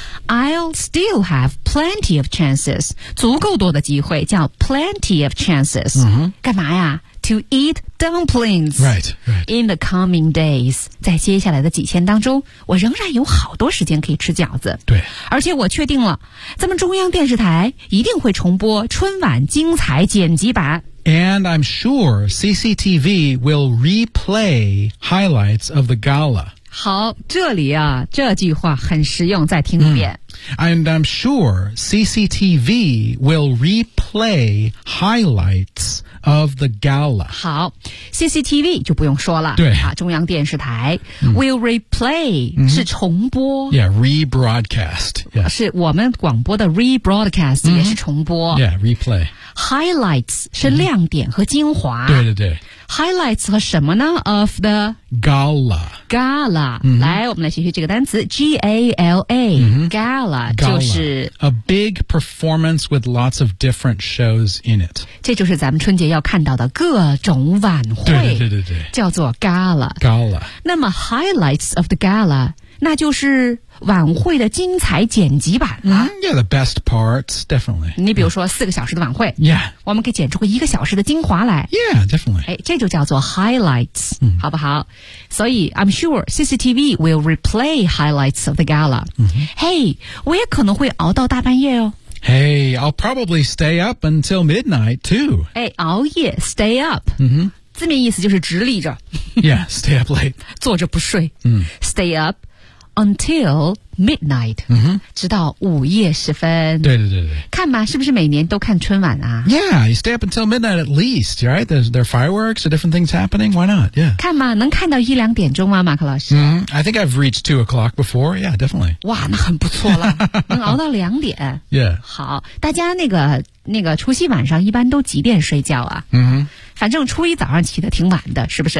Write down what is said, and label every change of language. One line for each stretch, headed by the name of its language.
English: I'll still have plenty of chances
Chinese: 足够多的机会叫
English: plenty of chances、 mm-hmm.
Chinese: 干嘛呀
English: to eat dumplings right, right. in the coming days
Chinese: 在接下来的几天当中我仍然有好多时间可以吃饺子对，而且我确定了咱们中央电视台一定会重播春晚精彩剪辑版
English: And I'm sure CCTV will replay highlights of the gala
Chinese: 好，这里啊，这句话很实用，再听一遍。
English: And I'm sure CCTV will replay highlights of the gala.
Chinese: 好 ,CCTV 就不用说了。对。啊、中央电视台、mm.
English: will replay、
Chinese: mm-hmm. 是重播。
English: Yeah, rebroadcast.、Yeah.
Chinese: 是我们广播的 rebroadcast、mm-hmm. 也是重播。
English: Yeah, replay.
Chinese: Highlights 是亮点和精华。 Mm-hmm. 对对对。 Highlights 和什么呢 ?
English: of the gala.
Chinese: Gala.、Mm-hmm. 来我们来学习这个单词 ,G-A-L-A.、 Mm-hmm.
English: Gala. Gala,
Chinese: 就是
English: a big performance with lots of different shows in it.
Chinese: 这就是咱们春节要看到的各种晚会。对对对对对。叫做 Gala。
English: Gala。
Chinese: 那么
English: highlights of the Gala,
Chinese: 那就是晚会的精彩剪辑版了。
English: Yeah, the best parts, definitely.
Chinese: 你比如说四个小时的晚会。 Yeah. 我们可以剪出一个小时的精华来。
English: Yeah, definitely.
Chinese: 哎，这就叫做
English: highlights,、mm.
Chinese: 好不好？所以
English: I'm sure CCTV will replay highlights of the gala.、 Mm-hmm.
Chinese: Hey, 我也可能会熬到大半夜哦。
English: Hey, I'll probably stay up until midnight, too.
Chinese: 哎，熬夜 stay up。嗯，字面意思就是直立着。
English: Yeah, stay up late.
Chinese: 坐着不睡。嗯、mm.
English: ，stay up。 Until midnight,、 mm-hmm.
Chinese: 直到午夜时分。对对对对。看吧，是不是每年都看春晚啊
English: ？Yeah, you stay up until midnight at least, right? There are fireworks, are different things happening. Why not? Yeah.
Chinese: 看吧，能看到一两点钟吗，马克老师
English: ？Mm-hmm. I think I've reached 2 o'clock before. Yeah, definitely.
Chinese: 哇，那很不错了，能熬到两点。 Yeah. 好，大家那个除夕晚上一般都几点睡觉啊？嗯、mm-hmm.。反正初一早上起得挺晚的，是不是